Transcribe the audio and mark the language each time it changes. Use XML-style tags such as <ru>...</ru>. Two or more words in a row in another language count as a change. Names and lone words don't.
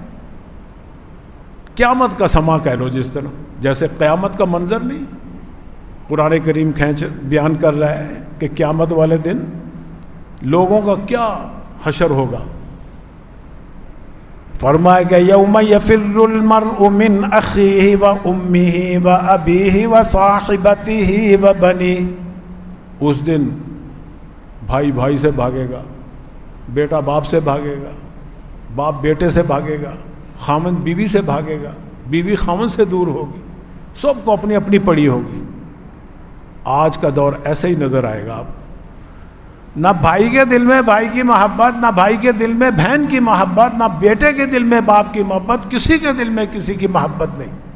<ur>قیامت کا سما کہہ لو، جس طرح جیسے قیامت کا منظر نہیں قرآن کریم بیان کر رہا ہے کہ قیامت والے دن لوگوں کا کیا حشر ہوگا۔ فرمائے کہ</ur> <ar>یوم یفر المرء من اخیہ و امہ و ابیہ و صاحبتہ و بنیہ،</ar> <ur>اس دن بھائی بھائی سے بھاگے گا، بیٹا باپ سے بھاگے گا، باپ بیٹے سے بھاگے گا، خامند بیوی سے بھاگے گا، بیوی خامند سے دور ہوگی، سب کو اپنی اپنی پڑی ہوگی۔ آج کا دور ایسے ہی نظر آئے گا آپ، نہ بھائی کے دل میں بھائی کی محبت، نہ بھائی کے دل میں بہن کی محبت، نہ بیٹے کے دل میں باپ کی محبت، کسی کے دل میں کسی کی محبت نہیں۔</ur>